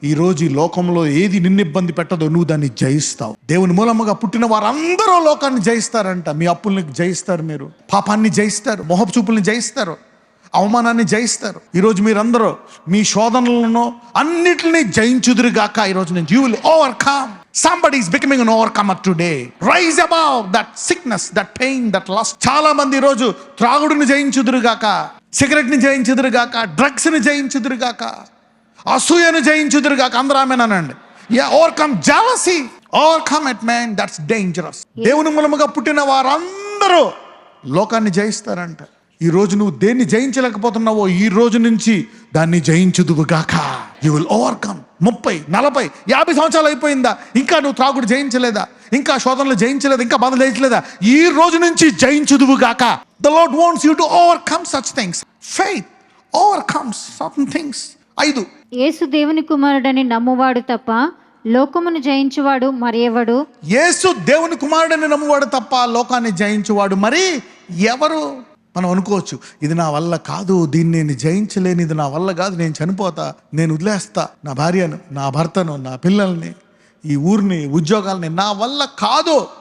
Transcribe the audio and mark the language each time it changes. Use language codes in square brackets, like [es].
[te] ఈ రోజు ఈ లోకంలో ఏది నిన్ను ఇబ్బంది పెట్టదో నువ్వు దాన్ని జయిస్తావు. దేవుని మూలంగా పుట్టిన వారందరూ లోకాన్ని జయిస్తారంట. మీ అప్పుల్ని జయిస్తారు, మీరు పాపాన్ని జయిస్తారు, మొహపు చూపుల్ని జయిస్తారు, అవమానాన్ని జయిస్తారు. ఈరోజు మీరందరూ మీ శోధనలను అన్నిటిని జయించుదురుగాక. ఈరోజు నేను [en] You will overcome. Somebody is becoming an overcomer today. Rise above that sickness, that pain, that lust. [te] చాలా మంది రోజు త్రాగుడుని జయించుదురుగాక, సిగరెట్ని జయించుదురుగాక, డ్రగ్స్ని జయించుదురుగాక, అసూయను జయించుదురుగాక. అందరూ ఆమేనండి. [en] Overcome jealousy, overcome it, man. That's dangerous. [te] దేవుని మూలముగా పుట్టిన వారందరూ లోకాన్ని జయిస్తారంట. ఈ రోజు నువ్వు దేన్ని జయించలేకపోతున్నావో ఈ రోజు నుంచి దాన్ని జయించుదువుగాక. [en] You will overcome. [te] 30, 40, 50 సంవత్సరాలు అయిపోయిందా, ఇంకా నువ్వు త్రాగుడు జయించలేదా, ఇంకా శోధనలు జయించలేదా, ఇంకా బాధలు జయించలేదా, ఈ రోజు నుంచి జయించుదువుగాక. [en] The Lord wants you to overcome such things. Faith overcomes certain things. [te] 5. యేసు దేవుని కుమారుడని నమ్మువాడు తప్ప లోకమును జయించువాడు మరి ఎవడు? యేసు దేవుని కుమారుడని నమ్మువాడు తప్ప లోకాన్ని జయించువాడు మరి ఎవరు? మనం అనుకోవచ్చు, ఇది నా వల్ల కాదు, దీన్ని నేను జయించలేను, ఇది నా వల్ల కాదు, నేను చనిపోతా, నేను వదిలేస్తా నా భార్యను, నా భర్తను, నా పిల్లల్ని, ఈ ఊరిని, ఉద్యోగాల్ని, నా వల్ల కాదు.